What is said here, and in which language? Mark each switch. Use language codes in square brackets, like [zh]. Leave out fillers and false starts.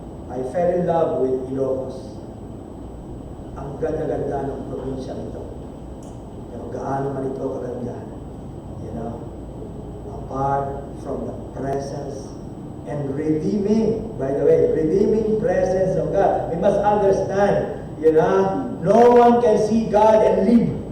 [en] I fell in love with Ilocos. [tl] Ang ganda-ganda ng probinsya ito. Pero gaano man ito kaganda. [en] Apart from the presence and redeeming, by the way, redeeming presence of God. We must understand, no one can see God and live.